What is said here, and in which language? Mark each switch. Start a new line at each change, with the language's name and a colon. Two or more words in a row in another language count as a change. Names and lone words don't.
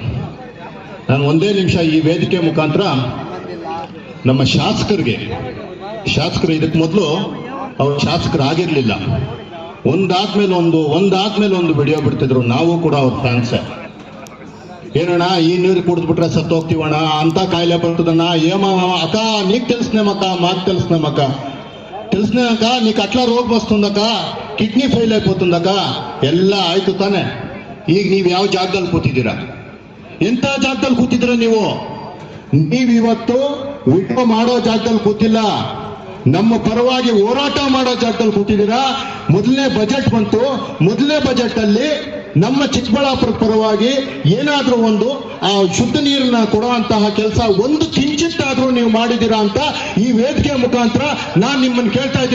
Kannada: ನಾನು ಒಂದೇ ನಿಮಿಷ ಈ ವೇದಿಕೆ ಮುಖಾಂತರ ನಮ್ಮ ಶಾಸಕರು ಇದಕ್ಕೆ ಮೊದಲು ಅವ್ರು ಶಾಸಕರಾಗಿರ್ಲಿಲ್ಲ, ಒಂದಾದ್ಮೇಲೆ ಒಂದು ವಿಡಿಯೋ ಬಿಡ್ತಿದ್ರು. ನಾವು ಕೂಡ ಅವ್ರ ಫ್ಯಾನ್ಸೇ. ಏನಣ್ಣ ಈ ನೀರು ಕುಡಿದ್ಬಿಟ್ರೆ ಸತ್ತೋಗ್ತೀವಣ್ಣ, ಅಂತ ಕಾಯಿಲೆ ಬರ್ತದಣ್ಣ, ಅಕ್ಕ ನೀಕ್
Telugu: తెలుసునేమక్క మాకు తెలుసునేమక్క తెలిసినాక నీకు అట్లా రోగం వస్తుందక్క, కిడ్నీ ఫెయిల్ అయిపోతుందక్క,
Kannada: ಎಲ್ಲ ಆಯ್ತು ತಾನೆ. ಈಗ ನೀವು ಯಾವ ಜಾಗದಲ್ಲಿ ಕೂತಿದ್ದೀರಾ, ಎಂತ ಜಾಗದಲ್ಲಿ ಕೂತಿದ್ದೀರಾ ನೀವಿವತ್ತು ವಿಡಿಯೋ ಮಾಡೋ ಜಾಗದಲ್ಲಿ ಕೂತಿಲ್ಲ, ನಮ್ಮ ಪರವಾಗಿ ಹೋರಾಟ ಮಾಡೋ ಜಾಗದಲ್ಲಿ ಕೂತಿದ್ದೀರಾ. ಮೊದಲನೇ ಬಜೆಟ್ ಬಂತು, ಮೊದಲನೇ ಬಜೆಟ್ ಅಲ್ಲಿ ನಮ್ಮ ಚಿಕ್ಕಬಳ್ಳಾಪುರ ಪರವಾಗಿ ಏನಾದ್ರೂ ಒಂದು ಶುದ್ಧ ನೀರನ್ನ ಕೊಡುವಂತಹ ಕೆಲಸ ಒಂದು ಕಿಂಚಿತ್ತಾದ್ರೂ ನೀವು ಮಾಡಿದ್ದೀರಾ ಅಂತ ಈ ವೇದಿಕೆ ಮುಖಾಂತರ ನಾನು ನಿಮ್ಮನ್ನು ಕೇಳ್ತಾ ಇದ್ದೀನಿ.